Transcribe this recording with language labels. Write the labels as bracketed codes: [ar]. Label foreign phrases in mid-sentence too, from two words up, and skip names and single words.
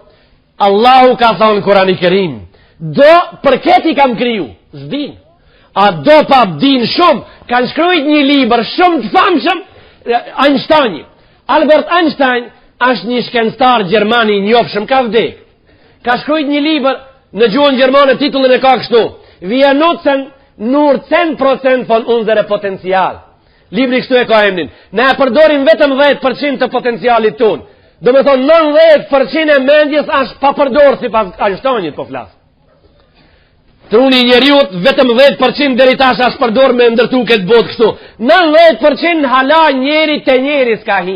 [sq] Allahu ka thonë Kurani Kerim, do për këti kam kriju, zdin, a do pa din shumë, kanë shkrujt një liber shumë të famshëm, Einstein, Albert Einstein, është një shkencëtar Gjermani njofshëm, ka vdek, ka shkrujt një liber në gjuhën Gjermane, titullin e ka kështu, [de] Wir nutzen nur 10% von unsere Potenzial. [sq] Libri kështu e ka emnin. Ne e përdorim vetëm 10% të potencialit tonë. Do me thonë 90% e mendjes është pa përdorë si pas Einsteinit po flasë. Truni njeriut vetëm 10% deri tash është përdorë me ndërtu këtë botë kështu. 90% hala njeri të njeri s'ka hi.